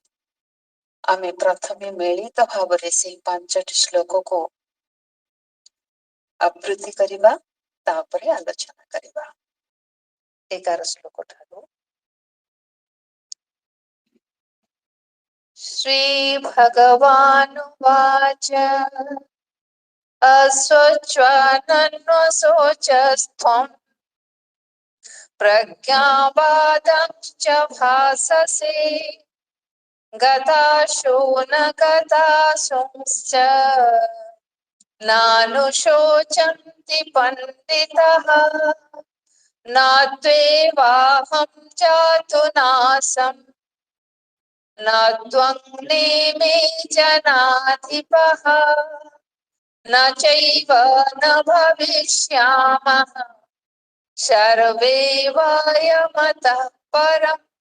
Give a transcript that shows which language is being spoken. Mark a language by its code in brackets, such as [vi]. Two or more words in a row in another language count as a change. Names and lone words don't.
[or] ଆମେ ପ୍ରଥମେ ମିଳିତ ଭାବରେ ସେଇ 5ଟି ଶ୍ଲୋକକୁ ଆବୃତ୍ତି କରିବା, ତାପରେ ଆଲୋଚନା କରିବା। [sa] 11 [or] ଶ୍ଲୋକ ଠାରୁ [sa] ଶ୍ରୀ ଭଗବାନୁବାଚ अस्वच्छानन्वशोचस्त्वम् प्रज्ञावादांश्च भाससे गताशो न गतासूंश्च नानुशोचन्ति पण्डितः न त्वेवाहं जातु नासम् न त्वं नेमे जनाधिपः न चैव न भविष्यामः सर्वे वयमतः परम्